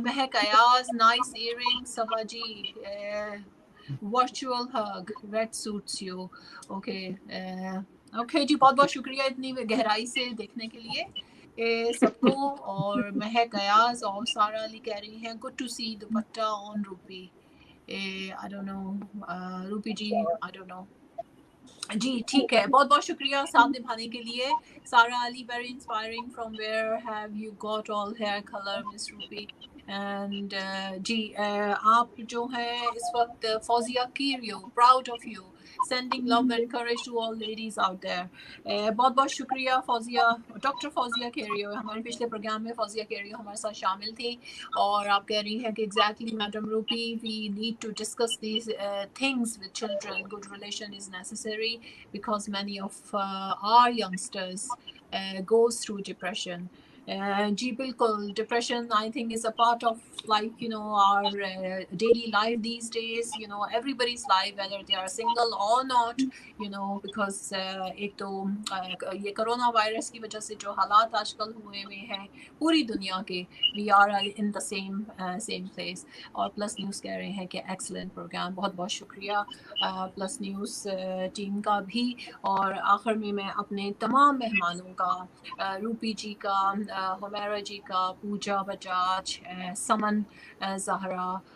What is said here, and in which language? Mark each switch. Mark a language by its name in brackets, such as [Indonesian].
[English] Mehak Ayaz nice earring. Saba ji virtual hug red suits you. [Urdu] Okay okay جی بہت بہت شکریہ اتنی گہرائی سے دیکھنے کے لیے سب کو. اور مہک ایاز اور سارا علی کہہ رہی ہیں [English] good to see dupatta on [Urdu] rupee. [English] I don't know Roopi ji I don't know. [Urdu] جی ٹھیک ہے, بہت بہت شکریہ ساتھ نبھانے کے لیے. [English] Sara Ali very inspiring. From where have you got all hair colour Miss Roopi. And [Urdu] جی آپ جو ہیں اس وقت [English] فوزیہ کیریو proud of you, sending love and courage to all ladies out there. [Urdu] بہت بہت شکریہ فوزیہ. ڈاکٹر فوزیہ کیریو ہمارے پچھلے پروگرام میں فوزیہ کیریو ہمارے ساتھ شامل تھی, اور آپ کہہ رہی ہیں کہ [English] Exactly madam Roopi we need to discuss these things with children. Good relation is necessary because many of our youngsters goes through depression. جی بالکل, depression I think is a part of like you know our daily life these days, you know everybody's life whether they are single or not, you know because [Urdu] ایک تو یہ corona virus کی وجہ سے جو حالات آج کل ہوئے ہوئے ہیں پوری دنیا کے, [English] we are in the same place. [Urdu] اور پلس نیوز کہہ رہے ہیں کہ ایکسلنٹ پروگرام. بہت بہت شکریہ پلس نیوز ٹیم کا بھی. اور آخر میں میں اپنے تمام مہمانوں کا, روپی جی کا, ہمیرا جی کا, پوجا بجاج, سمن زہرا